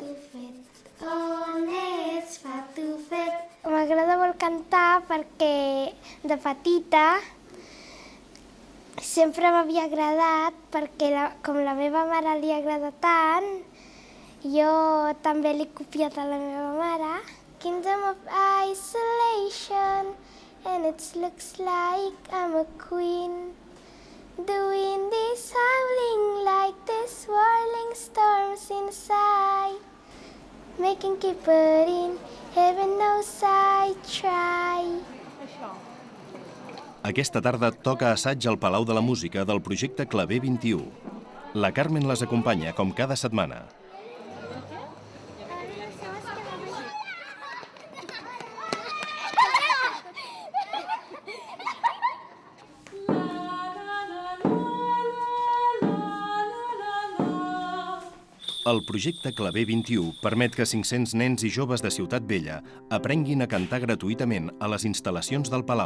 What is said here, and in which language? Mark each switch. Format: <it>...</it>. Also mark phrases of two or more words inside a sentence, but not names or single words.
<ca>M'agrada molt cantar perquè de petita sempre m'havia agradat perquè com la meva mare li agrada tant, jo també l'he copiat a la meva mare.</ca> <en>Kingdom of isolation, and it looks like I'm a queen. The wind is howling like the swirling storms inside. Making keep it in, heaven knows I try.</en> <ca>Aquesta tarda toca assaig al Palau de la Música del projecte Claver 21. La Carmen les acompanya com cada setmana. El projecte Claver 21 permet que 500 nens i joves de Ciutat Vella aprenguin a cantar gratuïtament a les instal·lacions del Palau.</ca>